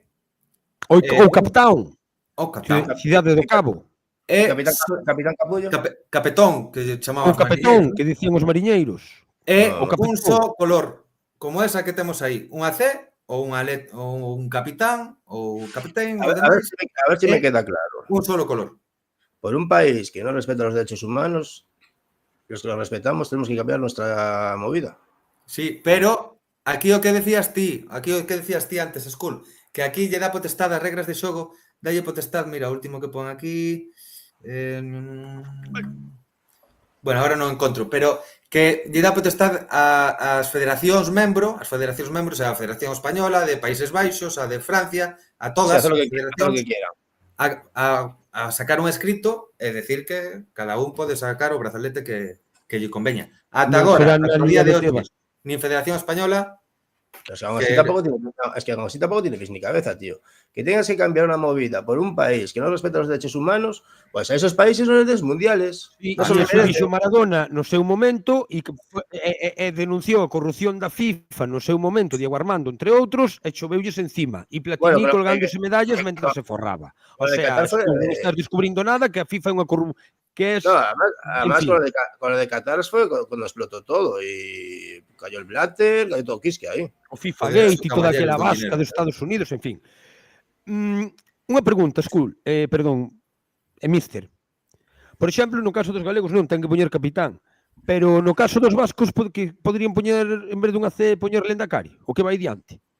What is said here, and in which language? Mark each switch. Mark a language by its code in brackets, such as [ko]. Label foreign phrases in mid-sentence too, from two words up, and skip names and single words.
[gl] Ou capitán. O capitán. Cidade do Cabo. Capitán Capullo. Capetón, que chamaban os capetón, que dicían os mariñeiros. É un só color, como esa que temos aí, un AC ou un capitán ou capitán. [es] A ver si me queda claro. Un solo color. Por un país que no respeta los derechos humanos, los que los respetamos tenemos que cambiar nuestra movida. Sí, [gl] pero aquí o que decías ti antes, Skull, que aquí lle dá potestade as regras de xogo, dalle potestade, mira, o último que pon aquí... bueno, agora non encontro, pero que lle dá potestade ás federacións membro, a Federación Española, de Países Baixos, a de Francia, a todas as federacións, a sacar un escrito e decir que cada un pode sacar o brazalete que lle conveña. Ata agora, a día de hoxe, nin Federación Española... [es] Es que aún así tampoco tiene pies ni cabeza, tío. Que tengas que cambiar una movida por un país que no respeta los derechos humanos, pues a esos países no les des mundiales. [gl] No se fixo Maradona no seu momento e denunciou a corrupción da FIFA no seu momento, Diego Armando, entre outros, e choveulles encima. E Platini colgándose medallas mentre se forraba. [es] O sea, [gl] non estás descubrindo nada, que a FIFA é unha corrupción. [es] No, además con lo de Qatar fue cuando explotó todo y cayó el Blatter, cayó todo Quisque ahí. [gl] O FIFA Gate e toda aquela vasca dos Estados Unidos, en fin. Unha pregunta, Skull, mister. Por exemplo, no caso dos galegos non ten que poñer capitán, pero no caso dos vascos que poderían poñer, en vez dunha C, poñer Lendakari, o que vai diante.